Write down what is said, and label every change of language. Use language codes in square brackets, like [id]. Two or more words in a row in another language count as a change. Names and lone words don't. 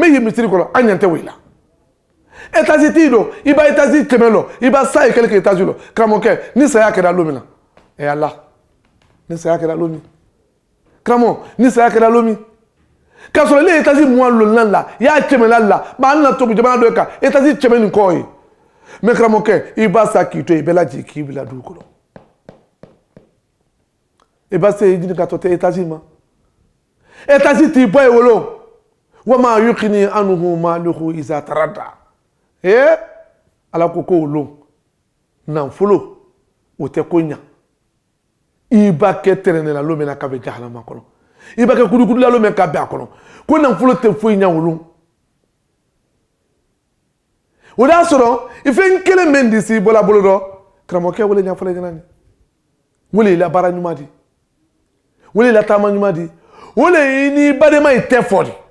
[bm] ye misiri kɔnɔ an ɲa tɛ wele la étage t'i dɔn i b'a étage kɛmɛ lɔ i b'a sa ye [fr] quelque étage [bm] lɔ karamɔgɔkɛ ni saya kɛra don min na ɛ ala ni saya kɛra don min karamɔgɔ ni saya kɛra don min k'a sɔrɔ ne ye étage mugan lɔnna la i y'a kɛmɛla la ma an na tobi jamana dɔ ye kan étage kɛmɛ nin kɔ ye mais karamɔgɔkɛ i b'a sa k'i to yen i bɛɛ lajigin k'i bila dugu kɔnɔ i b'a se ɲini ka tɔ tɛ étage ma étage t'i bɔ yen wolo [ar] وما يغني عنه ماله إذا تردى [bm] ala ko ko wolo nafolo o tɛ ko ɲa i b'a kɛ tɛrɛnɛ la lo min na k'a bɛ jahanama kɔnɔ i b'a kɛ kudukudu la lo min k'a bɛ a kɔnɔ ko nafolo tɛ foyi ɲa wolo o y'a sɔrɔ i fɛn kelen min di si bɔla bolo dɔ karamɔgɔkɛ wele ɲɛfɔlɛ ɲɛna ni wele i la baara ɲuman di wele i la taama ɲuman di wele i ni badema i tɛ fɔ di